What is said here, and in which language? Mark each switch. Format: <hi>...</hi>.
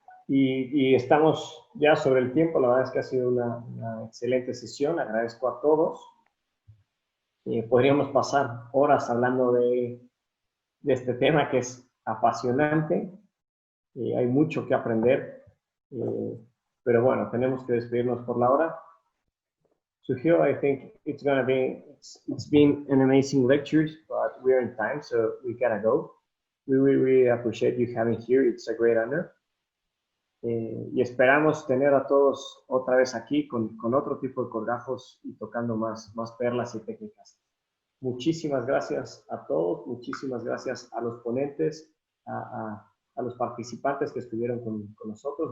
<es>Y estamos ya sobre el tiempo, la verdad es que ha sido una excelente sesión, agradezco a todos. Podríamos pasar horas hablando de este tema que es apasionante, hay mucho que aprender, pero bueno, tenemos que despedirnos por la hora.</es> <en>So here I think it's been an amazing lecture, but we're in time, so we gotta go. We really appreciate you having here, it's a great honor.</en> <es>Y esperamos tener a todos otra vez aquí con otro tipo de colgajos y tocando más perlas y técnicas. Muchísimas gracias a todos, muchísimas gracias a los ponentes, a los participantes que estuvieron con nosotros.</es>